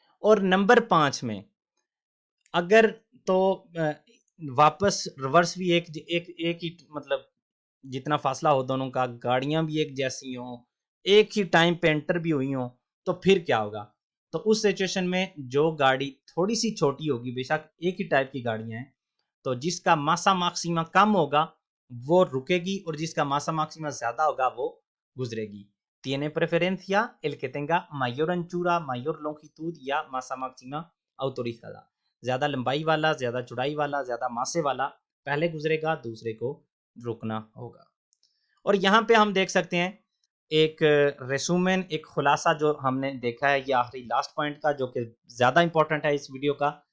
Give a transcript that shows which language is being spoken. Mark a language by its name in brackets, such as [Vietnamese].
[Hindi] और नंबर 5 में अगर तो वापस रिवर्स भी एक ही मतलब जितना फासला हो दोनों का, गाड़ियां भी एक जैसी हों, एक ही टाइम पे एंटर भी हुई हों, तो फिर क्या होगा। तो उस सिचुएशन में जो गाड़ी थोड़ी सी छोटी होगी, बेशक एक ही टाइप की गाड़ियां हैं, तो जिसका मासा मैक्सिमा कम होगा वो रुकेगी और जिसका मासा मैक्सिमा ज्यादा होगा वो गुजरेगी। [Spanish] tiene preferencia el que tenga mayor anchura, mayor longitud या masa máxima autorizada। [Hindi] ज्यादा लंबाई वाला, ज्यादा चौड़ाई वाला, ज्यादा मासे वाला पहले गुजरेगा, दूसरे को रुकना होगा। और यहाँ पे हम देख सकते हैं एक रेसूमेन, एक खुलासा जो हमने देखा है, ये आखिरी लास्ट पॉइंट का जो कि ज्यादा इंपॉर्टेंट है इस वीडियो का।